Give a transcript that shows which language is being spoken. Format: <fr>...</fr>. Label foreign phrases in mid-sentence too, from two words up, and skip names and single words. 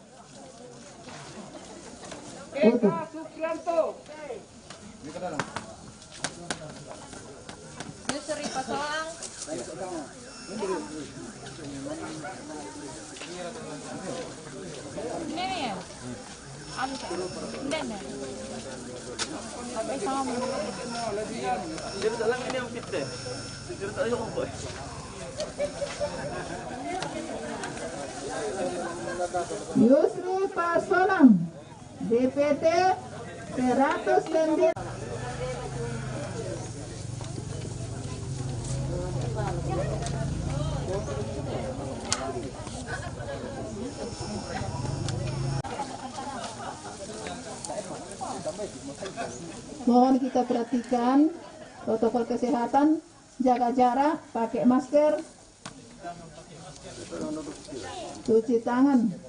<id>Eka Suprianto. Yusri Pasolang. Ini nih ya.</id> <tl>Ano siya? Hindi na. Ay, sama mo.</tl> <id>Yusri Pasolang DPT 109 Mohon kita perhatikan protokol kesehatan, jaga jarak, pakai masker, cuci tangan.</id>